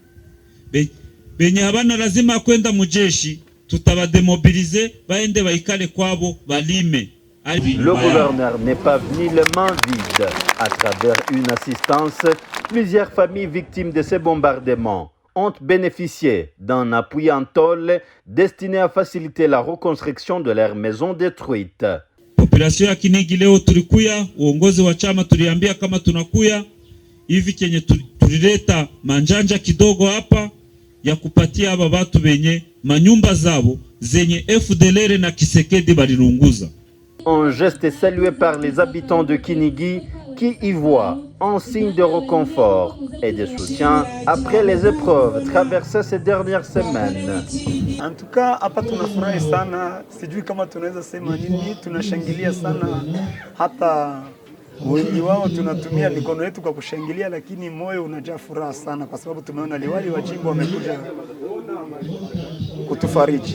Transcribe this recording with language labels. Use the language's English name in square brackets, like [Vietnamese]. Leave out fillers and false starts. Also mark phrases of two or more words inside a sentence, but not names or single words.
[Swahili] Benye habana lazima kwenda mujeshi tutabademobilize baende baikale kwabo balime. [French] Le gouverneur n'est pas venu les mains vides. À travers une assistance, plusieurs familles victimes de ces bombardements ont bénéficié d'un appui en tôle destiné à faciliter la reconstruction de leurs maisons détruites. [Swahili] Population ya Kinigi leo tulikuya, uongozi wa chama tuliambia kama tunakuya hivi kenye tulileta manjanja kidogo hapa ya kupatia aba watu benye manyumba zabo zenye FDLR na Kisekedi balirunguza. [French] Un geste salué par les habitants de Kinigi qui y voient un signe de réconfort et de soutien après les épreuves traversées ces dernières semaines. En tout cas, [Swahili] hapa tunafurahi sana, sijui kama tunaweza sema nini, tunashangilia sana, hata wengi wao tunatumia mikono yetu kwa kushangilia, lakini moyo unajaa furaha sana kwa sababu tumeona liwali wa jimbo wamekuja kutufariji.